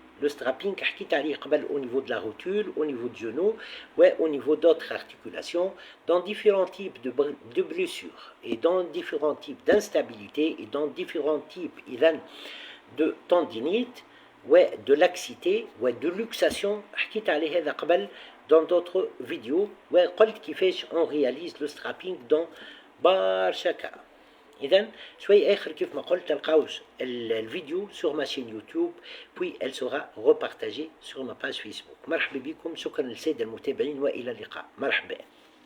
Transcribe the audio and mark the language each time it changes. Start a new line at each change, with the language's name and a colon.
French: Le strapping
Arabic: حكيت عليه قبل
French: au niveau de la rotule, au niveau du genou, ouais, au niveau d'autres articulations, dans différents types de blessures et dans différents types d'instabilité et dans différents types إذا de tendinite, ouais, de laxité, ouais, de luxation.
Arabic: حكيت عليه هذا قبل
French: dans d'autres vidéos. Ouais,
Arabic: قلت كيفاش
French: on réalise le strapping dans برشا cas.
Arabic: إذا شوي آخر كيف ما قلت تلقاو الفيديو
French: sur ma chaîne YouTube, puis elle sera repartagée sur ma page Facebook.
Arabic: مرحبا بكم، شكرا للسادة المتابعين وإلى اللقاء. مرحبا.